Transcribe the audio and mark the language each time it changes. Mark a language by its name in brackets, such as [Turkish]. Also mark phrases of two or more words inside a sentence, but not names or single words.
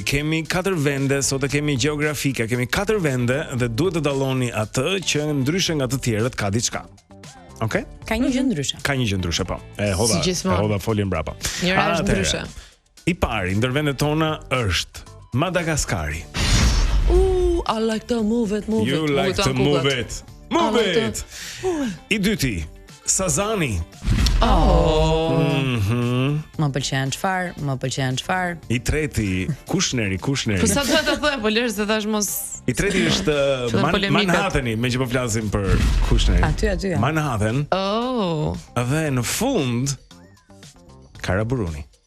[Albanian] Kemi 4 vende, sot e kemi gjeografike, kemi 4 vende dhe duhet të dalloni atë që ndryshe nga të tjerët ka diçka. Okay? Ka një gjë ndryshe. Ka një gjë ndryshe, po. E hodha foljen mbrapa. Njëra është ndryshe. I pari ndër vendet tona është Madagaskari. [English] I like to move it. You like to move it. Move it. [Albanian] I dyti, Sazani. Më pëlqen çfarë? I treti, Kushneri. Po sa duhet të thoj, po lësh se thash mos. I treti është Manhattani, me që po flasim për Kushneri. Aty. Manhattan. Dhe në fund Karaburuni.